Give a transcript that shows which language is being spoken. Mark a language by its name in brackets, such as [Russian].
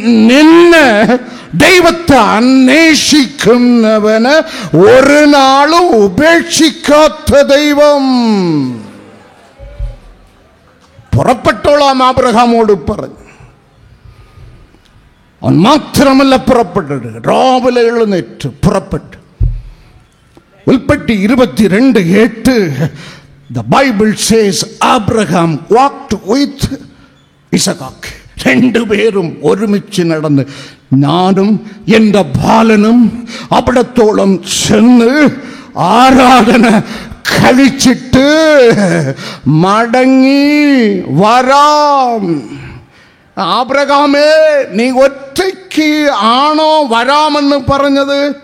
[Malayalam] നിന്നെ ദൈവത്തെ അന്വേഷിക്കുന്നവന് ഒരു നാളും ഉപേക്ഷിക്കാത്ത ദൈവം. പുറപ്പെട്ടോളാം അബ്രഹാമോട് പറഞ്ഞു. അവൻ മാത്രമല്ല പുറപ്പെട്ടത്, രാവിലെ എഴുന്നേറ്റ് പുറപ്പെട്ടു. [English] ഉൽപ്പത്തി 22:8 the Bible says Abraham walked with Isaac. [Malayalam] രണ്ടുപേരും ഒരുമിച്ച് നടന്ന്, ഞാനും എൻ്റെ ബാലനും അവിടത്തോളം ചെന്ന് ആരാധന കഴിച്ചിട്ട് മടങ്ങി വരാം. ആബ്രഹാമേ, നീ ഒറ്റയ്ക്ക് ആണോ വരാമെന്ന് പറഞ്ഞത്?